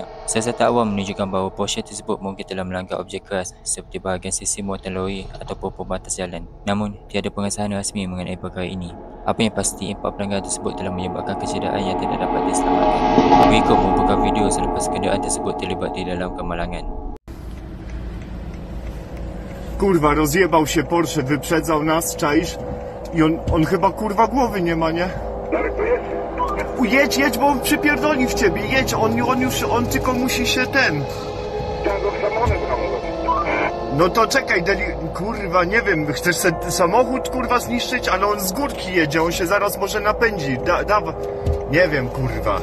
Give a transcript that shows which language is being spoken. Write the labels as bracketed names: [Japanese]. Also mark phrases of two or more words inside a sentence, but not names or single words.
[Malay] Siasatan awam menunjukkan bahawa Porsche tersebut mungkin telah melanggar objek keras seperti bahagian sisi muatan lori ataupun pembatas jalan. Namun, tiada pengesahan rasmi mengenai perkara ini. Apa yang pasti, empat pelanggan tersebut telah menyebabkan kecederaan yang tidak dapat diselamatkan. Berikut merupakan video selepas kenderaan tersebut terlibat di dalam kemalangan. [Polish] Kurwa, rozjebał się Porsche, wyprzedzał nas, czaisz? I on chyba kurwa głowy nie ma, nie? Jedź, bo on przypierdoli w ciebie, jedź, on tylko musi się ten... No to czekaj, kurwa, nie wiem, chcesz samochód kurwa zniszczyć, ale on z górki jedzie, on się zaraz może napędzi, nie wiem, kurwa.